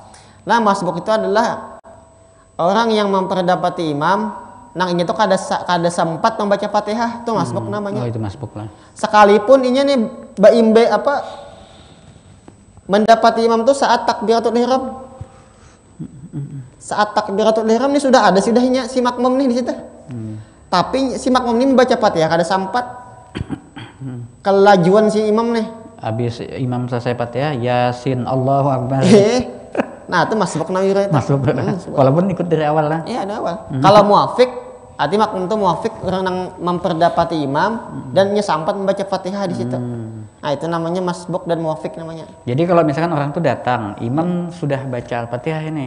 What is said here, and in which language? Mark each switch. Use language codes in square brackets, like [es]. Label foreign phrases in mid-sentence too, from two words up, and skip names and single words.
[bjn] Nah, masbuk itu adalah orang yang memperdapati imam, nang ini tuh kada sempat membaca Fatihah, itu masbuk namanya. Oh, itu masbuk lah. Sekalipun ini nih mendapati imam tuh saat [ar] تكبيرة الإحرام. [bjn] Saat [ar] تكبيرة الإحرام [bjn] ini sudah ada sudahnya si makmum nih di situ. Tapi si makmum ini membaca Fatihah kada sempat. Kelajuan si imam nih. [id] Habis imam selesai Fatihah, Yasin, [ar] الله أكبر. [bjn] Nah, itu masbuk nawira itu. [id] Masbuk. Walaupun ikut dari awal lah. Iya, dari awal. Kalau muwafiq, arti makmum itu muwafiq, orang yang memperdapati imam dan dia sempat membaca Fatihah di situ. Nah, itu namanya masbuk dan muwafiq namanya. Jadi kalau misalkan orang tuh datang, imam sudah baca Al-Fatihah ini.